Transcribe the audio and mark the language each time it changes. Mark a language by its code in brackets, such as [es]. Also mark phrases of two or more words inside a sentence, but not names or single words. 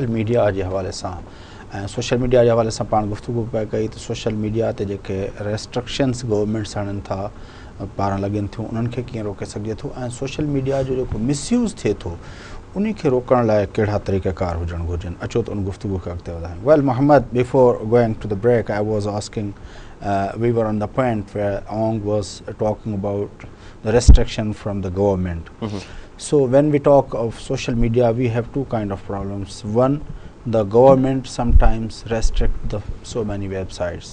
[sd] मीडिया जे हवाले सां ऐं [en] social media [sd] जे हवाले सां पाण गुफ़्तगू पिया कई त [en] social media [sd] ते जेके [en] restrictions governments [sd] आणनि था पारां लॻनि थियूं उन्हनि खे कीअं रोके सघिजे थो ऐं [en] social media [sd] जो जेको मिसयूज़ थिए थो उन खे रोकण लाइ कहिड़ा तरीक़ेकार हुजणु घुरिजनि अचो त उन गुफ़्तगू खे अॻिते वधायूं [en] well Mohammad before going to the break I was asking we were on the point where Ong was talking about the restriction from the government. So when we talk of social media, we have two kind of problems. One, the government sometimes restrict so many websites.